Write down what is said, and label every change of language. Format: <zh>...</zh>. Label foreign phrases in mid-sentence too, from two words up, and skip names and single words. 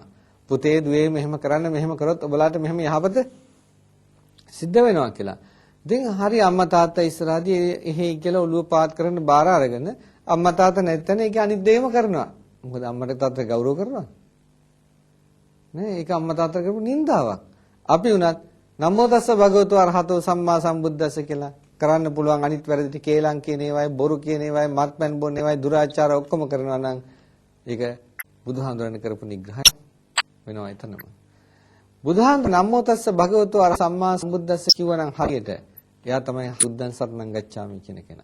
<si>පුතේ දුවේ මෙහෙම කරන්න මෙහෙම කරොත් ඔබලාට මෙහෙම යහපත සිද්ධ වෙනවා කියලා. ඉතින් හරි අම්මා තාත්තා ඉස්සරහදී එහෙයි කියලා ඔළුව පාත් කරන්න බාර අරගෙන අම්මා තාත්තා නැත්නම් ඒක අනිත් දෙයම කරනවා. මොකද අම්මට තාත්තට ගෞරව කරනවා. නේ ඒක අම්මා තාත්තා කරපු නින්දාවක්. අපි උනත්</si> <pi>නමෝ තස්ස භගවතු අරහතෝ සම්මා සම්බුද්දස්ස</pi> <si>කියලා කරන්න පුළුවන් අනිත් වැරදි ටික කේලම් කියන ඒවායි බොරු කියන ඒවායි මත්පැන් බොන්න ඒවායි දුරාචාර ඔක්කොම කරනවා නම් ඒක බුදුහාමුදුරන් කරපු නිග්‍රහය වෙනවා එතනම. බුදුහාමුදුර</si> <pi>නමෝ තස්ස භගවතු අර සම්මා සම්බුද්දස්ස</pi> <si>කිව්වනම් හරියට එයා තමයි</si> <pi>බුද්ධං සරණං ගච්ඡාමි</pi> <si>කියන කෙනා.</si>